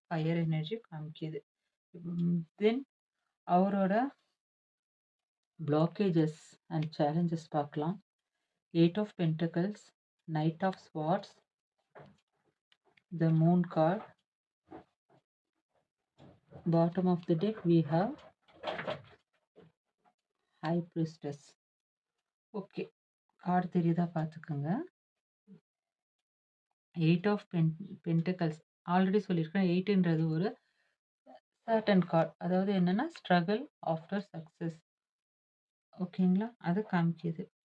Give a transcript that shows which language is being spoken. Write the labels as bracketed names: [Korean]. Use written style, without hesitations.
[Tamil] Fire energy காமிக்குது. தென் அவரோட blockages and challenges பார்க்கலாம். [English] 8 of pentacles, knight of swords, the moon card. Bottom of the deck we have High Priestess. [Tamil] Okay. Card தெரியுதா பார்த்துக்கோங்க. 8 of pentacles already சொல்லியிருக்கேன். 8ன்றது ஒரு certain card. அதாவது என்னன்னா [English] Struggle after success. [Tamil] ஓகேங்களா? அது காமிக்குது.